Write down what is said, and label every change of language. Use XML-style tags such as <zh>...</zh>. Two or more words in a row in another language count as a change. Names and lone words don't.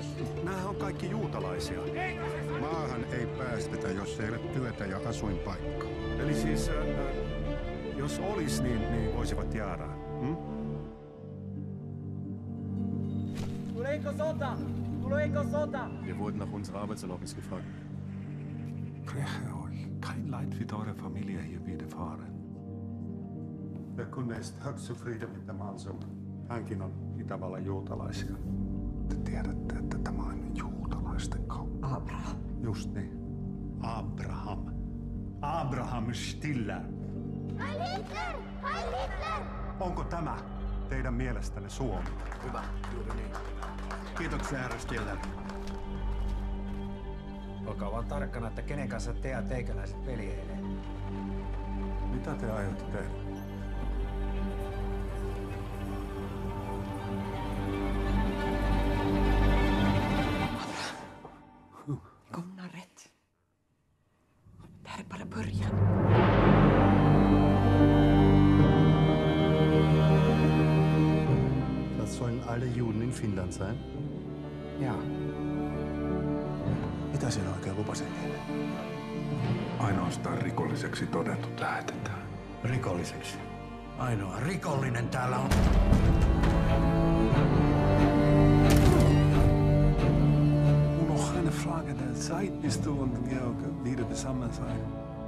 <fi>Nämähän on kaikki juutalaisia. Maahan ei päästetä, jos ei ole työtä ja asuinpaikka. Eli siis, jos olis, niin voisivat jäädä. Tuleeko sota? Tuleeko sota?</fi> <de>Wir wurden nach unserer Arbeitserlaubnis gefragt. Breche euch. Kein Leid wird eurer Familie hier widerfahren. Der Kunde ist högst zufrieden mit dem Anzug.</de> <fi>Hänkin on Itävallan juutalaisia. Te tiedätte, että tämä on juutalaisten kauppa. Abraham. Just niin. Abraham. Abraham Stiller.</fi> <de>Heil Hitler! Heil Hitler!</de> <fi>Onko tämä teidän mielestänne Suomi? Hyvä, juuri niin. Kiitoksia, herra Stiller. Olkaa vaan tarkkana, että kenen kanssa te ja teikäläiset veljeilee. Mitä te aiotte tehdä?</fi> <sv>Kom rätt. Det här är bara början.</sv> <de>Das sollen alle Juden in Finnland sein?</de> <fi>Jaa. Mitä siellä oikein lupasin? Ainoastaan rikolliseksi todetut lähetetään. Rikolliseksi. Ainoa rikollinen täällä on.</fi> <de>Nog eine Frage der Zeit, bis du und Georg wieder zusammen sein.</de>